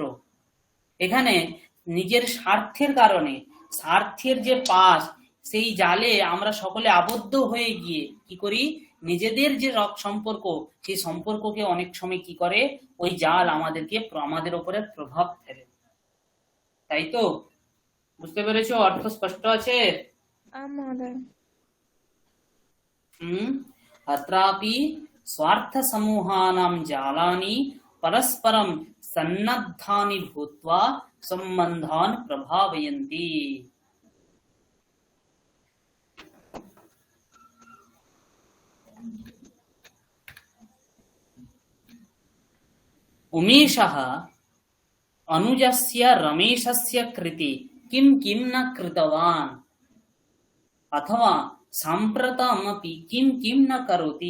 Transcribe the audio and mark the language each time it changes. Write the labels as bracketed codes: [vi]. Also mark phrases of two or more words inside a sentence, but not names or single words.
[bn] এখানে নিজের স্বার্থের কারণে, স্বার্থের যে পাশ, সেই জালে আমরা সকলে আবদ্ধ হয়ে গিয়ে কি করি, নিজেদের যে সম্পর্ক, সেই সম্পর্ককে অনেক সময় কি করে, ওই জাল আমাদের উপরে প্রভাব ফেলে। তাই তো? বুঝতে পেরেছো? অর্থ স্পষ্ট আছে? [sa] आं महोदय। अत्रापि स्वार्थसमूहानां जालानि परस्परं सन्नद्धानि भूत्वा सम्बन्धान् प्रभावयन्ति। उमेशः अनुजस्य रमेशस्य कृते किं किं न कृतवान्, अथवा साम्प्रतमपि किं किं न करोति।